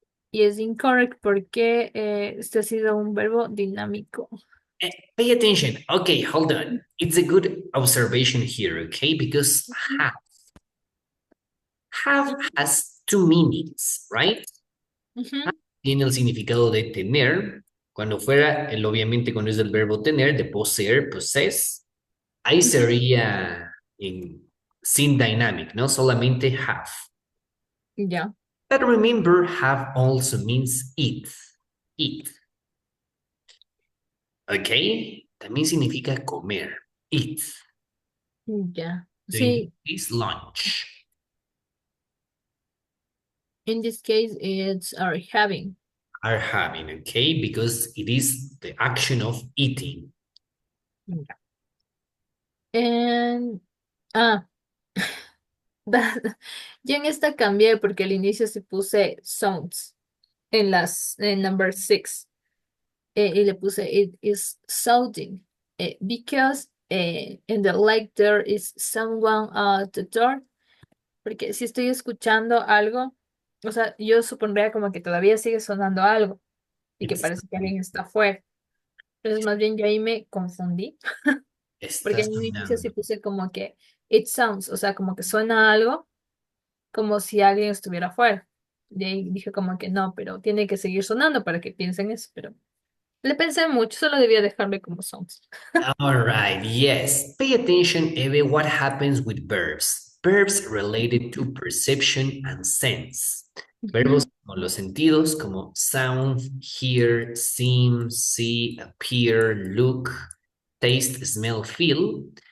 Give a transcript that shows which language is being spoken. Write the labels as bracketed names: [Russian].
[Spanish] Y es incorrect porque este ha sido un verbo dinámico. [English] Pay attention. Okay, hold on. It's a good observation here, okay? Because have has two meanings, right? Ujú. [Spanish] Tiene el significado de tener. Cuando fuera, obviamente cuando es el verbo tener, de poseer, possess, ahí sería sin dynamic, ¿no? Solamente have. Ya. [English] But remember, have also means eat. Eat. ¿Ok? [Spanish] También significa comer. [English] Eat. Ya. So in [Spanish] Sí, [English] this case, lunch. in this case, it's are having. Are having, okay? Because it is the action of eating. Ya. [Spanish] And, ah, yo en esta cambié porque al inicio se puse sounds en number 6 y le puse [English] it is sounding because in the like there is someone at the door [Spanish] porque si estoy escuchando algo, o sea, yo supondría como que todavía sigue sonando algo y que [English] It's, [Spanish] parece que alguien está afuera. Entonces más bien yo ahí me confundí porque está en un inicio sí sonando. puse como que [English] it sounds, [Spanish] o sea, como que suena algo como si alguien estuviera afuera. Y ahí dije como que no, pero tiene que seguir sonando para que piensen eso, pero le pensé mucho, solo debía dejarme como sounds. [English] All right, yes. Pay attention, Eve, what happens with verbs. Verbs related to perception and sense. [Spanish] Verbos Ujú. con los sentidos como sound, hear, seem, see, appear, look, taste, smell, feel.